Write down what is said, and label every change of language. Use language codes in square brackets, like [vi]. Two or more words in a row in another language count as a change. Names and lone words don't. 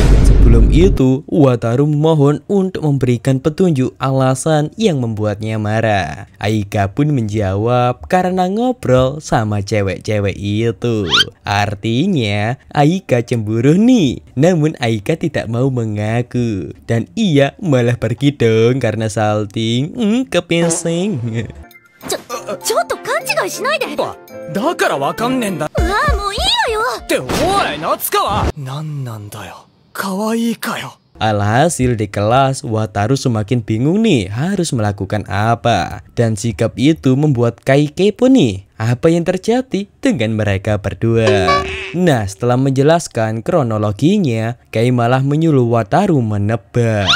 [id] Sebelum itu, Wataru memohon untuk memberikan petunjuk alasan yang membuatnya marah. Aika pun menjawab karena ngobrol sama cewek-cewek itu. Artinya Aika cemburu nih. Namun Aika tidak mau mengaku. Dan ia malah pergi dong karena salting. Kepesing. [ja] ちょっと勘違いしないで。だからわかんねえんだ。うわあ、もういいわよ。っておい夏川、なんなんだよ、可愛いかよ。 [id] Alhasil di kelas, Wataru semakin bingung nih harus melakukan apa. Dan sikap itu membuat Kai kepo nih. Apa yang terjadi dengan mereka berdua? Nah, setelah menjelaskan kronologinya, Kai malah menyuruh Wataru menebak.